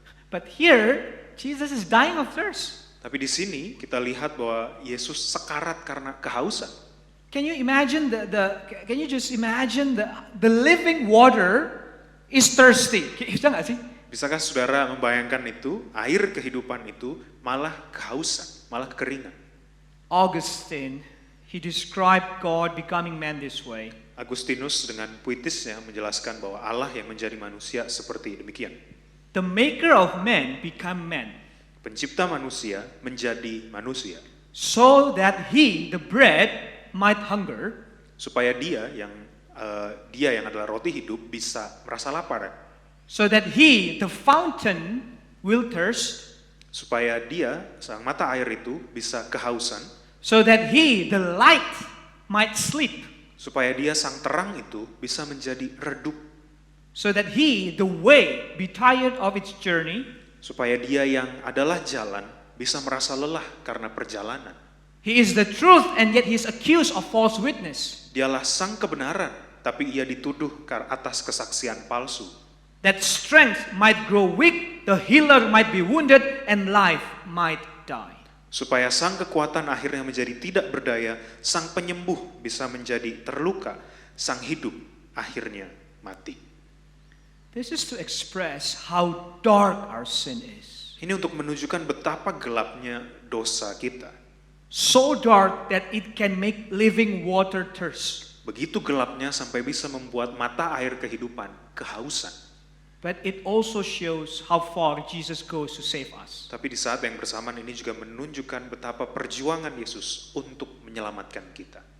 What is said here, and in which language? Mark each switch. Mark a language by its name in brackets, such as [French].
[English] But here, Jesus is dying of thirst. [Indonesian] Tapi di sini kita lihat bahwa Yesus sekarat karena kehausan. [English] Can you imagine can you just imagine the living water is thirsty? [Indonesian] Bisa nggak sih? Bisakah saudara membayangkan itu, air kehidupan itu malah kehausan, malah kekeringan. [English] Augustine, he described God becoming man this way. [Indonesian] Agustinus dengan puitisnya menjelaskan bahwa Allah yang menjadi manusia seperti demikian. [English] The maker of man became man, [Indonesian] Pencipta manusia menjadi manusia, [English] so that he, the bread, might hunger, [Indonesian] supaya dia yang adalah roti hidup bisa merasa lapar, [English] so that he, the fountain, will thirst, [Indonesian] supaya dia, sang mata air itu, bisa kehausan, [English] so that he, the light, might sleep, [Indonesian] supaya dia, sang terang itu, bisa menjadi redup, [English] so that he, the way, be tired of its journey, [Indonesian] supaya dia yang adalah jalan bisa merasa lelah karena perjalanan. [English] he is the truth and yet he is accused of false witness, [Indonesian] Dialah sang kebenaran, tapi ia dituduh atas kesaksian palsu. [English] that strength might grow weak, the healer might be wounded, and life might die. [Indonesian] Supaya sang kekuatan akhirnya menjadi tidak berdaya, sang penyembuh bisa menjadi terluka, sang hidup akhirnya mati. [English] This is to express how dark our sin is. [Indonesian] Ini untuk menunjukkan betapa gelapnya dosa kita. [English] So dark that it can make living water thirst. [Indonesian] Begitu gelapnya sampai bisa membuat mata air kehidupan kehausan. [English] But it also shows how far Jesus goes to save us. [Indonesian] Tapi di saat yang bersamaan ini juga menunjukkan betapa perjuangan Yesus untuk menyelamatkan kita.